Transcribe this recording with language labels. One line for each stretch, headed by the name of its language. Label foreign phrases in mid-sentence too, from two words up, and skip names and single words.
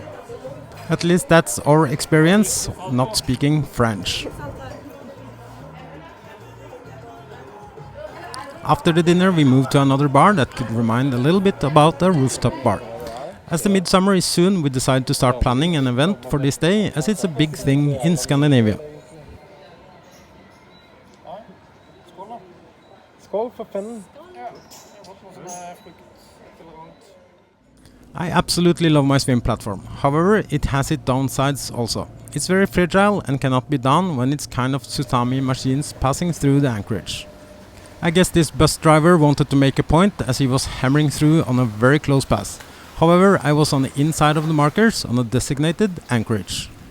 English: At least that's our experience, not speaking French. After the dinner we moved to another bar that could remind a little bit about a rooftop bar. As the Midsummer is soon, we decided to start planning an event for this day as it's a big thing in Scandinavia.
Norwegian: Skål for pennen.
English: I absolutely love my swim platform, however it has its downsides also. It's very fragile and cannot be done when it's kind of tsunami machines passing through the anchorage. I guess this bus driver wanted to make a point as he was hammering through on a very close pass. However, I was on the inside of the markers on a designated anchorage.